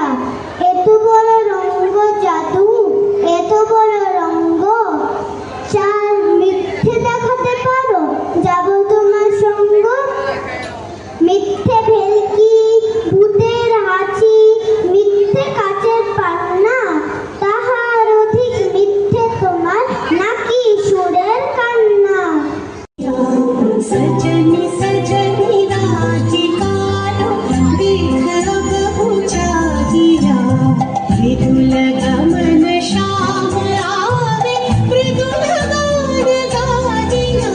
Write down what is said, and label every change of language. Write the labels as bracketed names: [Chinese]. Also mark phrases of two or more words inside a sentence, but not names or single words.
[Bangla] এত বড় রঙ্গ জাদু, এত বড় রঙ্গ, চার মিথ্যে দেখাতে পারো, যাব তোমার সঙ্গ। মিথ্যে ভেলকি, ভূতের হাঁচি, মিথ্যে কাচের পান্না, তাহার অধিক মিথ্যে তোমার নাকি সুরের কান্না। [Hindi] सजनी सजनी राधिका देख अब पूजा दिया, मृदुल गमन श्याम आवे, मृदुल गान गादिया।